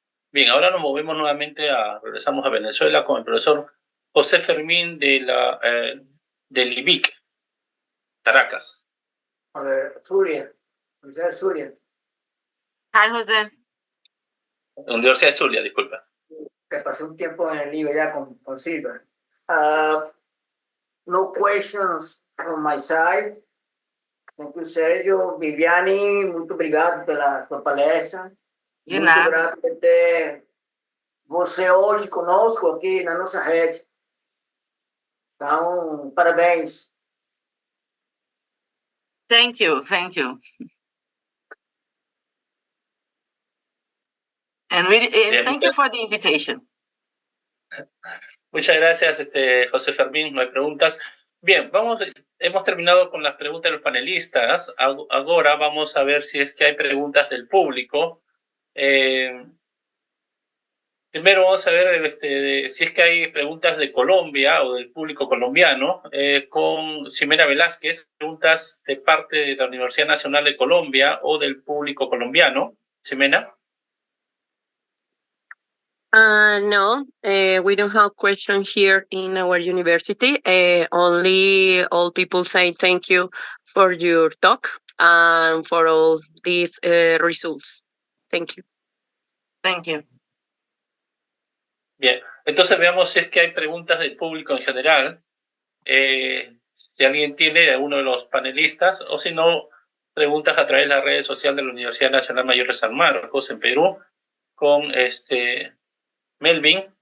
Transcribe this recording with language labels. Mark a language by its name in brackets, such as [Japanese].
[Spanish] Bien, ahora nos movemos nuevamente regresamos a Venezuela con el profesor José Fermín del IBIC, Caracas. Zulia, Universidad de Zulia. [English] Hi, José. [Spanish] Universidad de Zulia, disculpa. Que pasé un tiempo en el IBE ya con Silva. [English] No questions from my side. Thank you, Sergio. [Portuguese] Viviane, muito obrigado pela sua palestra. De muito nada. grato por ter você hoje conosco aqui na nossa rede. Então, parabéns. [English] Thank you. And really, thank you for the invitation. [Spanish] Muchas gracias, José Fermín. No hay preguntas. Bien, hemos terminado con las preguntas de los panelistas. Ahora vamos a ver si es que hay preguntas del público. Primero vamos a ver si es que hay preguntas de Colombia o del público colombiano. Con Ximena Velázquez, preguntas de parte de la Universidad Nacional de Colombia o del público colombiano. Ximena. [English] No, we don't have questions here in our university. Only all people say thank you for your talk and for all these results. Thank you. Thank you. [Spanish] Bien, entonces veamos si es que hay preguntas del público en general. Si alguien tiene de alguno de los panelistas, o si no, preguntas a través de las redes sociales de la Universidad Nacional Mayor de San Marcos en Perú, con Melvin.